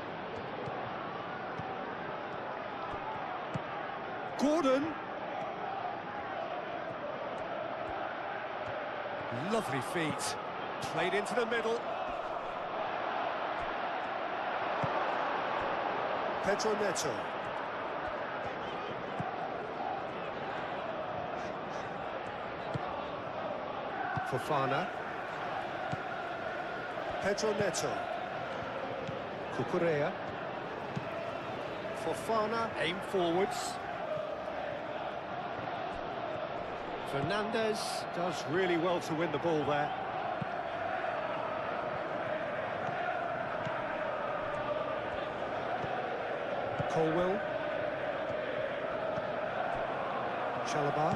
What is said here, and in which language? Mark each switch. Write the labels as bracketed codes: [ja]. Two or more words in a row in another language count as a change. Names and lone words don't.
[en] Gordon. Lovely feet. Played into the middle. Pedro Neto. Fofana. Pedro Neto. Cucurella. Fofana, aim forwards. Fernandez does really well to win the ball there. Colwell. Chalobah.